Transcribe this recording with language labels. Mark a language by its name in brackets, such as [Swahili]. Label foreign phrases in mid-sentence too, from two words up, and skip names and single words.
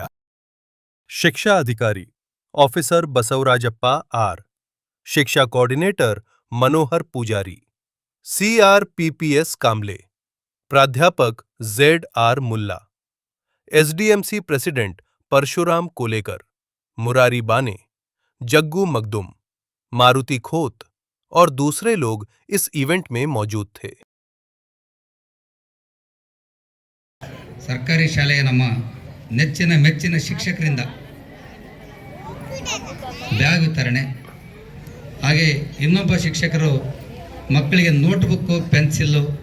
[Hindi] शिक्षा अधिकारी ऑफिसर बसवराजप्पा आर, शिक्षा कोऑर्डिनेटर मनोहर पुजारी, CRPPS कामले, प्राध्यापक ZR मुल्ला, SDMC प्रेसिडेंट परशुराम कोलेकर, मुरारी बाने, जग्गू मखदुम, मारुति खोत और दूसरे लोग इस इवेंट में मौजूद थे। [Kannada] ಸರ್ಕಾರಿ ಶಾಲೆಯ ನಮ್ಮ ನೆಚ್ಚಿನ ಮೆಚ್ಚಿನ ಶಿಕ್ಷಕರಿಂದ ಬ್ಯಾಗ್ ವಿತರಣೆ, ಹಾಗೆ ಇನ್ನೊಬ್ಬ ಶಿಕ್ಷಕರು ಮಕ್ಕಳಿಗೆ ನೋಟ್ಬುಕ್ಕು, ಪೆನ್ಸಿಲ್ಲು